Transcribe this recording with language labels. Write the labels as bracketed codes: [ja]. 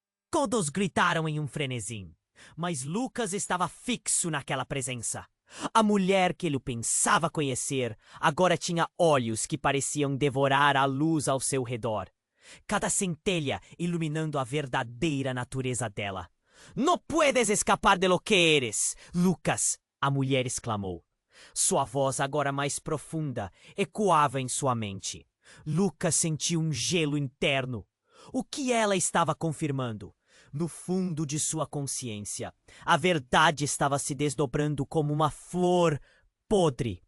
[pt] Todos gritaram em um frenesi, mas Lucas estava fixo naquela presença. A mulher que ele pensava conhecer agora tinha olhos que pareciam devorar a luz ao seu redor, cada centelha iluminando a verdadeira natureza dela. [es] «No puedes escapar de lo que eres, Lucas!» [pt] a mulher exclamou. Sua voz, agora mais profunda, ecoava em sua mente. Lucas sentiu um gelo interno. O que ela estava confirmando? No fundo de sua consciência, a verdade estava se desdobrando como uma flor podre.